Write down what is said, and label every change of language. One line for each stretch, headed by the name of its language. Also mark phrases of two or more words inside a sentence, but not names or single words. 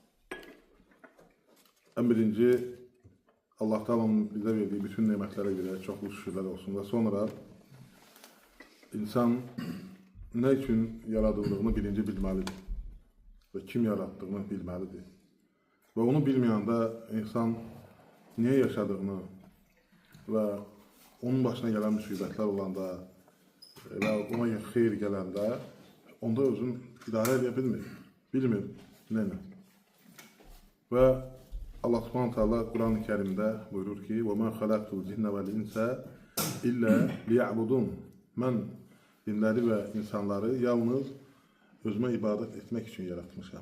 Turkish: En birinci Allah Teala'nın bize verdiği bütün nimetlere göre çoklu şükürler olsun ve sonra insan ne için yaratıldığını birinci bilmelidir ve kim yarattığını bilmelidir. Ve onu bilmeyende insan niye yaşadığını ve onun başına gelen musibetler olanda ve ona
Azerbaijani: xeyir gələndə onda özün idarə edə bilmir nə. Və Allah Subhanahu taala Quran-ı Kərimdə buyurur ki:
Arabic: "وما خلقت الجن والإنس إلا ليعبدون."
Azerbaijani: Mən cinləri və insanları yalnız özümə ibadət etmək üçün yaratmışam.